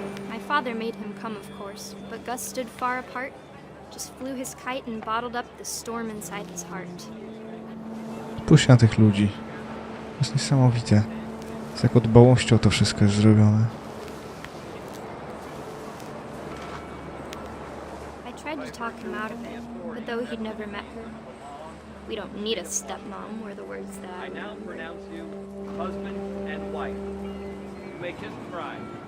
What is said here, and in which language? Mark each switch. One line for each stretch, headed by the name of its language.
English: My father made him come, of course, but Gus stood far apart, just flew his kite and bottled up the storm inside his heart.
Polish: Spójrz na tych ludzi. To jest niesamowite. Z jaką dbałością to wszystko jest zrobione.
English: I tried to talk him out of it, but though he'd never met her, we don't need a stepmom were the words that I now pronounce you husband and wife. You may kiss the bride.